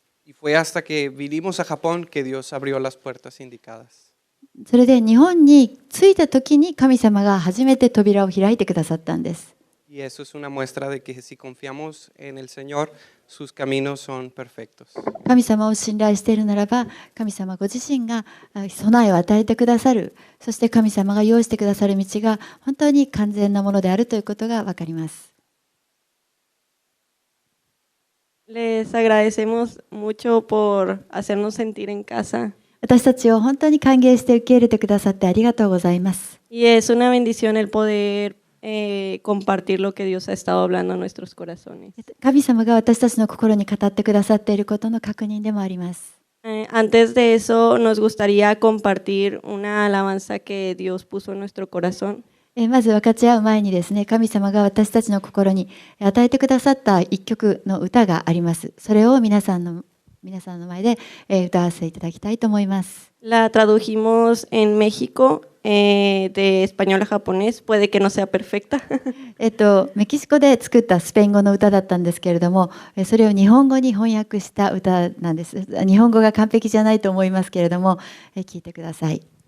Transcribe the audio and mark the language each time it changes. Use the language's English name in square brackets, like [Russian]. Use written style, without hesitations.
[Spanish] Y fue hasta que vinimos a Japón que Dios abrió las puertas indicadas. [Japanese] それで日本に着いたときに神様が初めて扉を開いてくださったんです。 [Spanish] Y eso es una muestra de que si confiamos en el Señor, sus caminos son perfectos. [Japanese] 神様を信頼しているならば、神様ご自身が備えを与えてくださる、そして神様が用意してくださる道が本当に完全なものであるということがわかります。 [Spanish] Les agradecemos mucho por hacernos sentir en casa. [Japanese] 私たちを本当に歓迎して受け入れてくださってありがとうございます。 [Spanish] Y es una bendición el poder compartir lo que Dios ha estado hablando a nuestros corazones. [Japanese] 神様が私たちの心に語ってくださっていることの確認でもあります。 [Spanish] Antes de eso, nos gustaría compartir una alabanza que Dios puso en nuestro corazón. [Japanese] まず分かち合う前にですね、神様が私たちの心に与えてくださった一曲の歌があります。それを皆さんの前で歌わせていただきたいと思います。 [Spanish] La tradujimos en México de español a japonés. Puede que no sea perfecta. [Japanese] メキシコで作ったスペイン語の歌だったんですけれども、それを日本語に翻訳した歌なんです。日本語が完璧じゃないと思いますけれども、聞いてください。